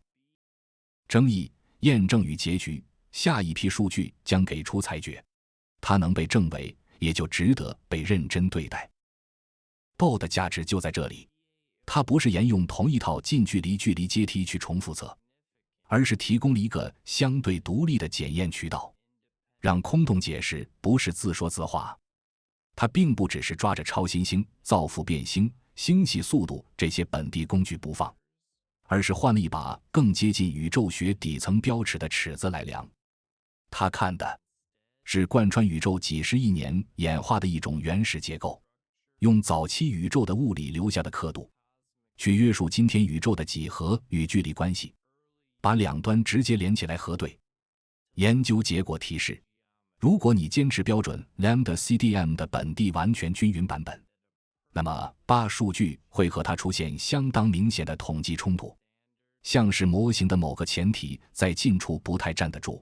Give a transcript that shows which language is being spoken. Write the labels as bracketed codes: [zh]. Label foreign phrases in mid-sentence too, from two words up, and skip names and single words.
[zh] 爭議、驗證與結局，下一批數據將給出裁決，它能被證偽，也就值得被認真對待。BO 的價值就在這裡，它不是沿用同一套近距離距離階梯去重複測，而是提供了一個相對獨立的檢驗渠道，讓空洞解釋不是自說自話。它並不只是抓着超新星、造父变星、星系速度这些本地工具不放，而是換了一把更接近宇宙學底層標尺的尺子來量。它看的是貫穿宇宙幾十億年演化的一種原始結構，用早期宇宙的物理留下的刻度去約束今天宇宙的幾何與距離關係，把兩端直接連起來核對。研究結果提示，如果你堅持標準 λ-CDM 的本地完全均匀版本，那麼BA數據會和它出現相當明顯的統計衝突，像是模型的某個前提在近處不太站得住。